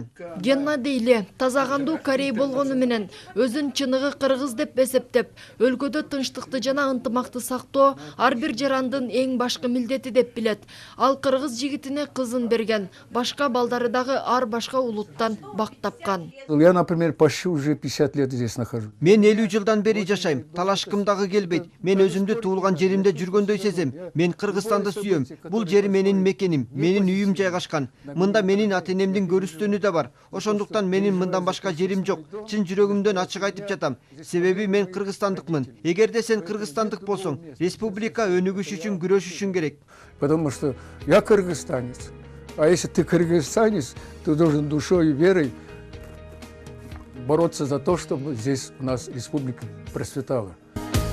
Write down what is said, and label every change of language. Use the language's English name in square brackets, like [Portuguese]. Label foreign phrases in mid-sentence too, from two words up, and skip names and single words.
[Kyrgyz] Геннадий Ли таза кандуу корей болгону менен өзүн чыныгы кыргыз деп эсептеп, өлкөдө тынчтыкты жана ынтымакты сактоо ар бир жарандын эң башкы милдети деп билет. Ал кыргыз жигитине кызын берген, башка балдары дагы ар башка улуттан бак тапкан. [Russian] Я, например, почти уже 50 лет здесь нахожусь. [Kyrgyz] Мен 50 жылдан бери жашайм. Талашкым дагы келбейт. Мен өзүмдү туулган жеримде жүргөндөй сезем. Мен Кыргызстанды сүйөм. Бул жер менин мекеним, менин үйүм жайгашкан. Мында менин ата-энемдин көрүстөнү да бар. Ошондуктан менин мындан башка жерим жок. Чын жүрөгүмдөн ачык айтып жатам. Себеби мен кыргызстандыкмын. Эгерде сен кыргызстандык болсоң, республика өнүгүш үчүн күрөшүшүң керек. [Russian] Потому что я кыргызстанец. А если ты кыргызстанец, ты должен душой и верой бороться за то, чтобы здесь у нас республика процветала.